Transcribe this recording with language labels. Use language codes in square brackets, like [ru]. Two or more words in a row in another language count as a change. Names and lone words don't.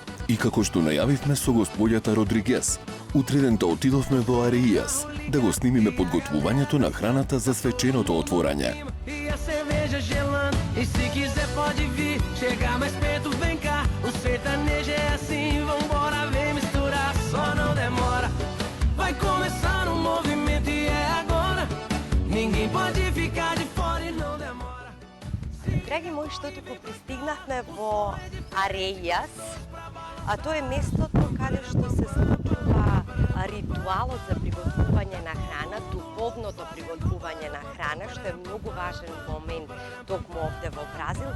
[mk] И како што најавивме со господјата Родригес, утредента отидовме во Ареијас да го снимиме подготвувањето на храната за свеченото отворање. [pt] E a cerveja gelando, e se quiser pode vir, chegar mais perto, vem cá. O sertanejo é assim, vambora, vem misturar, só não demora. Vai começar um movimento e é agora. Ninguém pode ficar de fora e não demora. [mk] Драги мои, што туку пристигнахме во Ареијас, а тоа е местото каде што се случува ритуалот за приготвување на храна, духовното приготвување на храна, што е многу важен момент токму овде во Бразил.